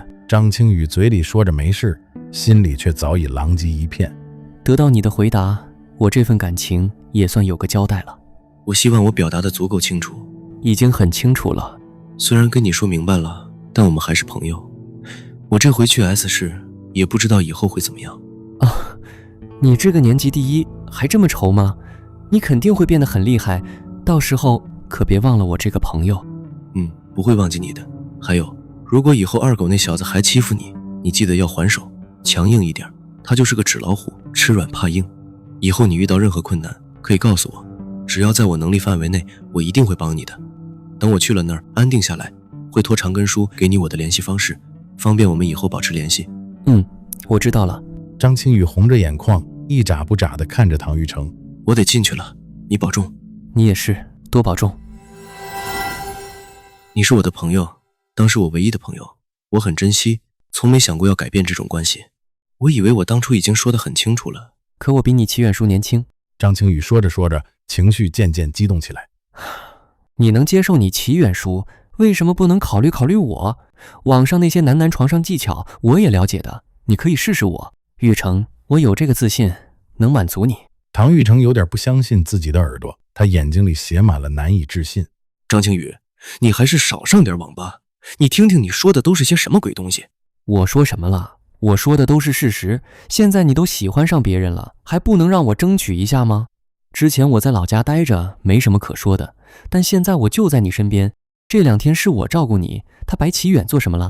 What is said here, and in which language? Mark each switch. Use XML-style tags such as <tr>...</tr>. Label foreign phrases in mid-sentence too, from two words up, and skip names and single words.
<zh>張青雨嘴裡說着沒事，心裡卻早已狼藉一片。得到你的回答，我這份感情也算有個交代了。我希望我表達得足夠清楚。已經很清楚了。雖然跟你說明白了，但我們還是朋友。我這回去 S 市，也不知道以後會怎麼樣。啊，你這個年級第一，還這麼愁嗎？你肯定會變得很厲害，到時候可別忘了我這個朋友。不會忘記你的。還有，如果以後二狗那小子還欺負你，你記得要還手，強硬一點。他就是個紙老虎，吃軟怕硬。以後你遇到任何困難，可以告訴我，只要在我能力範圍內，我一定會幫你的。等我去了那兒安定下來，會托長根叔給你我的聯繫方式，方便我們以後保持聯繫。我知道了。張青雨紅着眼眶，一眨不眨地看着唐玉成。我得進去了，你保重。你也是，多保重。你是我的朋友，当是我唯一的朋友，我很珍惜，從沒想過要改變這種關係。我以為我當初已經說得很清楚了。可我比你齊遠叔年輕。張青雨說着說着，情緒漸漸激動起來。你能接受你齊遠叔，為什麼不能考慮考慮我？網上那些男床上技巧我也了解的，你可以試試我。玉成，我有這個自信，能滿足你。唐玉成有點不相信自己的耳朵，他眼睛裡寫滿了難以置信。張青雨，你還是少上點網吧，你聽聽你說的都是些什麼鬼東西。我說什麼了？我說的都是事實。現在你都喜歡上別人了，還不能讓我爭取一下嗎？之前我在老家待着，沒什麼可說的，但現在我就在你身邊，這2天是我照顧你，他白起遠做什麼了？</zh>